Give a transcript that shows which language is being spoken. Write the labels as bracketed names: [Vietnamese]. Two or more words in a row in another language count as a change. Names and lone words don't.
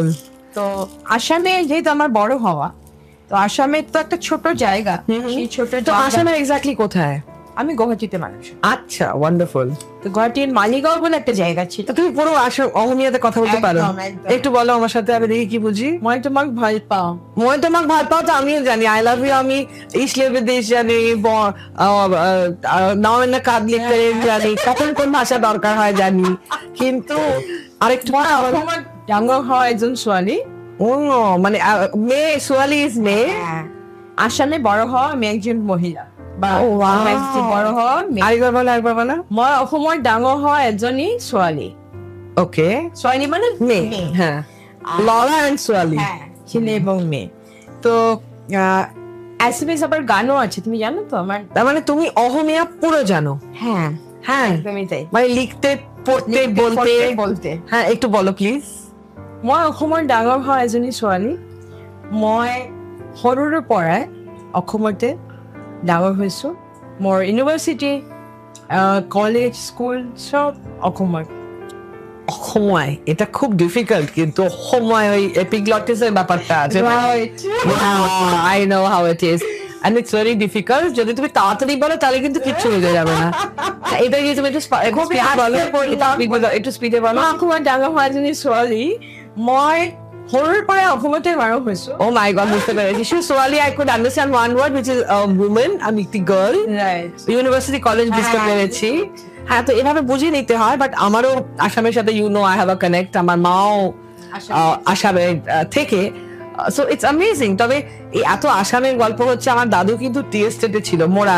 [Bangla] তো আসামে যেহেতু আমার বড় হওয়া, তো আসামে তো একটা ছোট জায়গা, সেই ছোট তো জায়গা- আসামের এক্স্যাক্টলি কোথায়? আমি গুয়াহাটিতে মানুষ। আচ্ছা, ওয়ান্ডারফুল। তো গুয়াহাটির মালিগাঁও বলে একটা জায়গা ছিল। তো তুমি পুরো অহমিয়াতে কথা বলতে পারো? একদম, একদম। একটু বলো আমার সাথে, আমি দেখি কি বুঝি। [Assamese] মই তোমাক ভাল পাও। মই তোমাক ভাল পাও [Bangla] তো আমিও জানি, [English] I love you [Bangla] আমি ইসলিয়ে বিদেশ জানি, নাও এনে কাঁদ লিখতে জানি, কখন কোন ভাষা দরকার হয় জানি, কিন্তু আরেকটু [Assamese] মই অসমত ডাঙৰ হোৱা এজন ছোৱালী। [Bangla] ও মানে মেয়ে, সোয়ালি ইজ মেয়ে। আসামে বড় হওয়া আমি একজন মহিলা, বা [English] Oh, wow. [Bangla] গুৱাহাটীত বড় হওয়া মেয়ে। আরেকবার বলো, আরেকবার বলো। [Assamese] মই অসমৰ ডাঙৰ হোৱা এজনী ছোৱালী। [Bangla] ওকে, ছোৱালী মানে মেয়ে, হ্যাঁ। লরা এন্ড সোয়ালি। হ্যাঁ, ছেলে এবং মেয়ে। তো অ্যাসামিজ আবার গানও আছে, তুমি জানো তো আমার। তার মানে তুমি অহমিয়া পুরো জানো? হ্যাঁ, হ্যাঁ, একদমই তাই। মানে লিখতে, পড়তে, বলতে। হ্যাঁ, একটু বলো প্লিজ। [Assamese] মই অসমৰ ডাঙৰ হোৱা এজনী ছোৱালী। মই সৰুৰে পৰাই অসমতে ডাঙৰ হৈছোঁ। মোৰ ইউনিভাৰ্চিটি, কলেজ, স্কুল সব অসমত। [Bangla] সময়, এটা খুব ডিফিকাল্ট, কিন্তু সময় ওই এপিগ্লটিসের ব্যাপারটা আছে। [English] I know how it is and it's very difficult. [Bangla] যদি তুমি তাড়াতাড়ি বলো তাহলে কিন্তু কিচ্ছু বুঝে যাবে না। এটা কি তুমি একটু স্পিডে বলো, একটু স্পিডে বলো। [Assamese] মই অসমত ডাঙৰ হোৱা এজনী ছোৱালী। মই সৰুৰ পৰাই অসমতে ডাঙৰ হৈছোঁ। [English] Oh my god, [Bangla] বুঝতে পেরেছি। সোয়ালি, [English] I could understand one word which is woman, [Bangla] আমি একটি গার্ল। ইউনিভার্সিটি, কলেজ বুঝতে পেরেছি। হ্যাঁ, তো এভাবে বুঝিয়ে নিতে হয়। বাট আমারও আসামের সাথে [English] I have a connect. [Bangla] আমার মাও আসামের থেকে, [English] so it's amazing. [Bangla] তবে এই এত আসামের গল্প হচ্ছে, আমার দাদু কিন্তু টি এস্টেটে ছিল, মোরান।